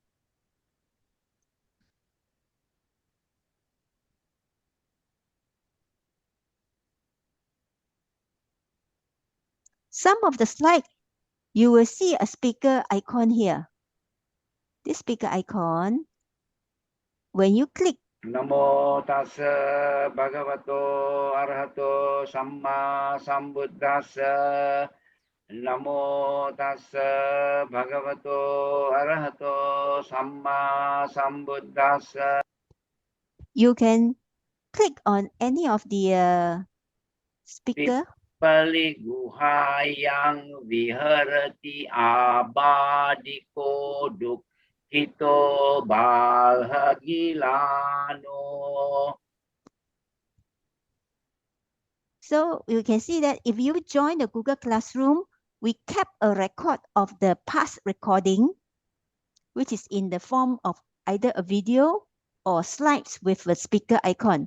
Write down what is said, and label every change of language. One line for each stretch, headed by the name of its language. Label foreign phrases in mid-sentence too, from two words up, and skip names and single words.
English: Some of the slides, you will see a speaker icon here. This speaker icon, when you click,
Pali: Namo tassa bhagavato arahato samma sambuddhassa. Namo tassa bhagavato arahato samma sambuddhassa.
English: you can click on any of the speaker.
Pali: Pāḷi guhayang viharati abadiko dukkito balhagilano.
English: So you can see that if you join the Google Classroom, we kept a record of the past recording, which is in the form of either a video or slides with a speaker icon.